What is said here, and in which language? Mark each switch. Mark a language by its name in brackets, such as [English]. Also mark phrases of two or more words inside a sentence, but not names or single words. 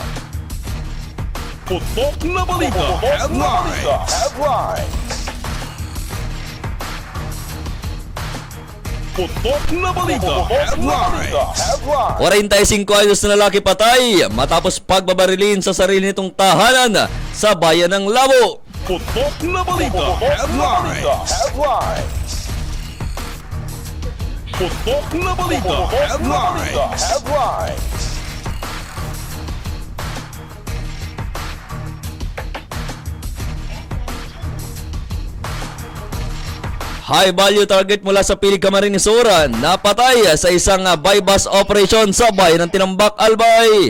[Filipino] Putok na balita! Headlines! Putok na balita! Headlines! 45 anyos na lalaki patay matapos pagbabarilin sa sarili nitong tahanan sa bayan ng Labo. Putok na balita! Headlines! Putok na balita headlines. [English] High value target [Filipino] mula sa Pili Camarines Sur napatay sa isang [English] bypass operation [Filipino] sa bayan ng Tinambak, Albay.